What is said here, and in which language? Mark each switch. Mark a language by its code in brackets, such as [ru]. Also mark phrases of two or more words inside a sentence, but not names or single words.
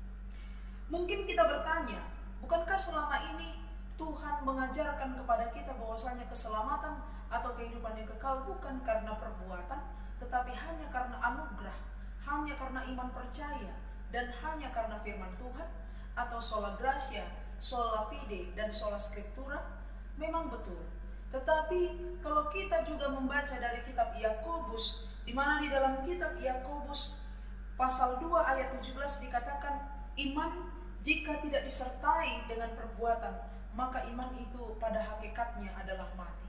[id] Mungkin kita bertanya, bukankah selama ini Tuhan mengajarkan kepada kita bahwasanya keselamatan atau kehidupan yang kekal bukan karena perbuatan, tetapi hanya karena anugerah, hanya karena iman percaya, dan hanya karena firman Tuhan, atau [la] sola gratia, sola fide, [id] dan [la] sola scriptura? [id] Memang betul. Tetapi kalau kita juga membaca dari kitab Yakobus, di mana di dalam kitab Yakobus pasal 2 ayat 17 dikatakan, iman jika tidak disertai dengan perbuatan, maka iman itu pada hakikatnya adalah mati.